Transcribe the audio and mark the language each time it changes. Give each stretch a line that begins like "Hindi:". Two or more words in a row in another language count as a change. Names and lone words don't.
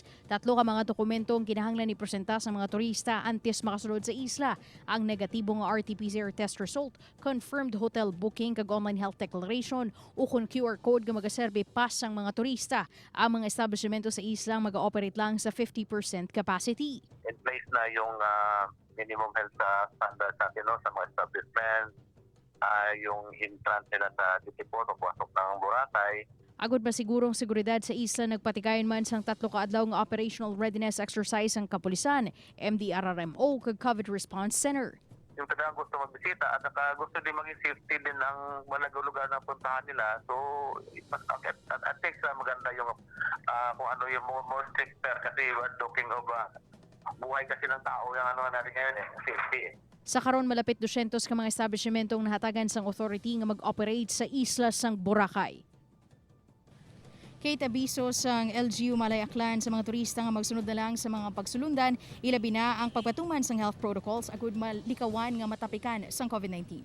Hiligaynon: 3 ka mga dokumento ang kinahanglan ni presenta sa mga turista antes makasulod sa isla. Ang negatibo nga RT-PCR
English: test result, confirmed hotel booking
Hiligaynon: kag
English: online health declaration
Hiligaynon: o kung QR code nga magaserbe pas ang mga turista. Ang mga establishmento sa isla mag-ooperate lang sa 50% capacity.
Filipino: In place na yung
English: minimum health standards
Filipino: natin sa mga establishment, yung entrance nila sa Titipon o pasok ng Boracay.
Hiligaynon: Agod ba sigurong seguridad sa isla nagpatikayan man sang 3 ka adlaw nga
English: operational readiness exercise
Hiligaynon: ang kapulisan, MDRRMO kag COVID Response Center.
Filipino: Yung talagang gusto magbisita at saka gusto din maging safety din ang malagong lugar na puntahan nila. So, at least maganda yung kung ano yung
English: more stricter
Filipino: kasi
English: we're talking of
Filipino: buhay kasi ng tao yung ano natin ngayon safety.
Hiligaynon: Sa karon malapit 200 ka mga establishmentong nahatagan sang authority nga mag-operate sa isla sang Boracay. Kate abiso sang LGU Malay Aklan sa mga turista nga magsunod na lang sa mga pagsulundan, ilabi na ang pagpatuman sang
English: health protocols
Hiligaynon: agud malikawan nga matapikan sang COVID-19.